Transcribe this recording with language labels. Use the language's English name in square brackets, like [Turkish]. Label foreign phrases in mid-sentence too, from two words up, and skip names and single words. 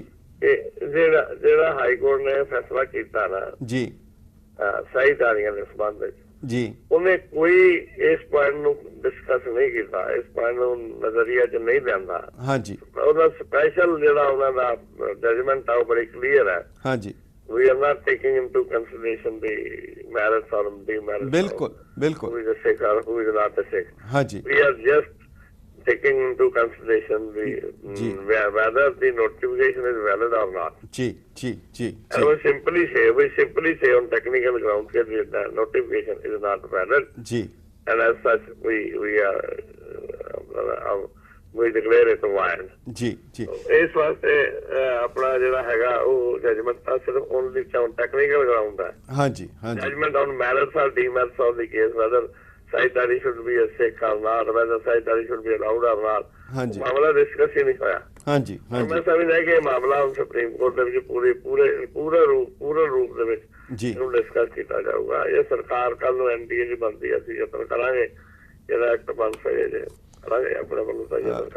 [Punjabi] ਕਿ ਜਿਹੜਾ ਹਾਈ ਕੋਰਟ ਨੇ ਫੈਸਲਾ ਕੀਤਾ ਨਾ ਜੀ ਸਹਿਜਧਾਰੀਆਂ ਦੇ ਸੰਬੰਧ ਵਿੱਚ ਜੀ, ਉਹਨੇ ਕੋਈ ਇਸ ਪੁਆਇੰਟ ਨੂੰ ਡਿਸਕਸ ਨਹੀਂ ਕੀਤਾ, ਇਸ ਪੁਆਇੰਟ ਨੂੰ ਨਜ਼ਰੀਆ 'ਚ ਨਹੀਂ ਲਿਆਂਦਾ। ਹਾਂਜੀ, ਉਹਦਾ ਸਪੈਸ਼ਲ ਜਿਹੜਾ ਉਹਨਾਂ ਦਾ ਜਜਮੈਂਟ ਆ ਉਹ ਬੜੀ ਕਲੀਅਰ ਹੈ। ਹਾਂਜੀ, [English] we are not taking into consideration the merits or demerits. [Punjabi] ਬਿਲਕੁਲ ਬਿਲਕੁਲ, [English] who is a Sikh or who is not a Sikh. [Punjabi] ਹਾਂਜੀ, [English] We are just taking into consideration the whether the notification is valid or not. [Hindi] जी जी जी, [English] And we simply say on technical grounds that the notification is not valid. [Hindi] जी, [English] And as such we declare it void. [Hindi] जी जी, [Punjabi] ਇਸ ਵਾਸਤੇ ਆਪਣਾ ਜਿਹੜਾ ਹੈਗਾ ਉਹ ਜਜਮੈਂਟ ਤਾਂ ਸਿਰਫ ਓਨਲੀ [English] on technical ground [Punjabi] ਹੈ। ਹਾਂਜੀ ਹਾਂਜੀ, [English] Judgment on merits or demerits of the case, whether Sahitari should be a Sikh or not, whether Sahitari should be allowed or not, [Punjabi] ਹਾਂਜੀ ਮਾਮਲਾ ਡਿਸਕਸ ਹੀ ਨਹੀਂ ਹੋਇਆ। ਹਾਂਜੀ ਹਾਂਜੀ, ਮੈਂ ਸਮਝਦਾ ਕਿ ਇਹ ਮਾਮਲਾ ਹੁਣ ਸੁਪਰੀਮ ਕੋਰਟ ਦੇ ਵਿੱਚ ਪੂਰੇ ਰੂਪ ਦੇ ਵਿੱਚ ਜੀ ਇਹਨੂੰ ਡਿਸਕਸ ਕੀਤਾ ਜਾਊਗਾ। ਇਹ ਸਰਕਾਰ ਕੱਲ ਨੂੰ ਐਨਡੀਏ ਦੀ ਬਣਦੀ ਅਸੀਂ ਯਤਨ ਕਰਾਂਗੇ ਜਿਹੜਾ ਐਕਟ ਬਣ ਸਕੇ ਜੇ ਕਰਾਂਗੇ ਆਪਣੇ ਵੱਲੋਂ ਤਾਂ ਯਤਨ ਕਰਾਂਗੇ।